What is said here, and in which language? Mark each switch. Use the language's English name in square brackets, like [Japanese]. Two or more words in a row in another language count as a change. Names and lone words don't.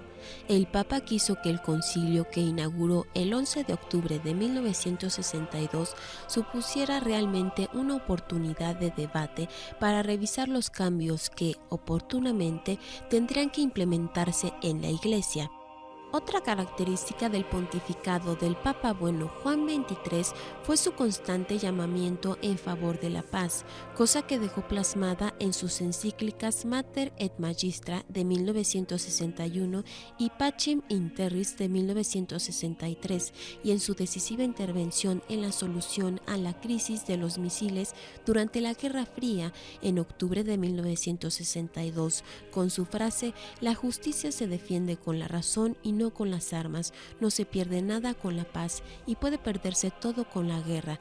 [Spanish] El Papa quiso que el concilio que inauguró el 11 de octubre de 1962 supusiera realmente una oportunidad de debate para revisar los cambios que, oportunamente, tendrían que implementarse en la Iglesia. Otra característica del pontificado del Papa Bueno Juan XXIII fue su constante llamamiento en favor de la paz, cosa que dejó plasmada en sus encíclicas Mater et Magistra de 1961 y Pacem in Terris de 1963, y en su decisiva intervención en la solución a la crisis de los misiles durante la Guerra Fría en octubre de 1962, con su frase: "La justicia se defiende con la razón y terminó con las armas, no se pierde nada con la paz y puede perderse todo con la guerra.